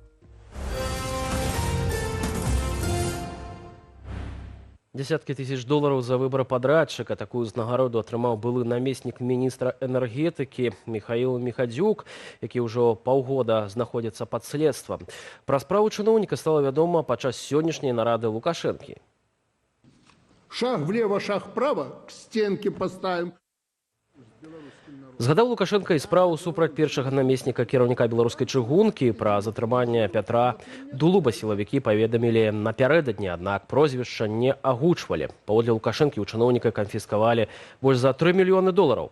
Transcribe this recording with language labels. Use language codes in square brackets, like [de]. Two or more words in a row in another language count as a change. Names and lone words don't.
[be] Десяткі тысяч долараў за выбор падрадчыка. Такую ўзнагароду атрымаў былы намеснік міністра энергетыкі Михаил Михадзюк, які ўжо паўгода знаходзіцца пад следствам. Пра справу чыноўніка стала вядома падчас сённяшняй нарады Лукашэнкі. [ru] Шаг влево, шаг вправо, к стенке поставим. [be] Згадаў Лукашенко і справу супраць першага намесніка кіраўніка беларускай чыгункі. Пра затрыманне Пятра Дулуба сілавікі паведамілі напярэдадні, аднак прозвішча не агучвалі. Паводле Лукашэнкі у чыноўніка канфіскавалі больш за 3 мільёны долараў.